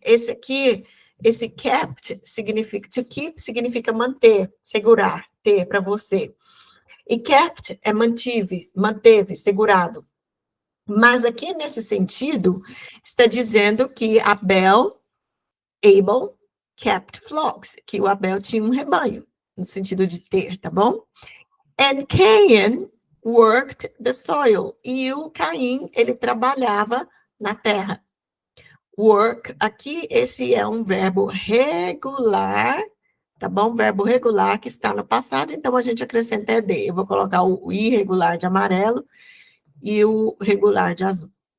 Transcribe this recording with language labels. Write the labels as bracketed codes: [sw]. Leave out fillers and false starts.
[pt] Esse kept significa, to keep significa manter, segurar, ter para você. E kept é manteve, segurado. Mas aqui, nesse sentido, está dizendo que [en] Abel kept flocks, [pt] que o Abel tinha um rebanho, no sentido de ter, tá bom? [en] And Cain worked the soil. [pt] E o Caim, ele trabalhava na terra. Work, aqui, esse é um verbo regular, tá bom? Verbo regular que está no passado, então a gente acrescenta ED. Eu vou colocar o irregular de amarelo e o regular de azul.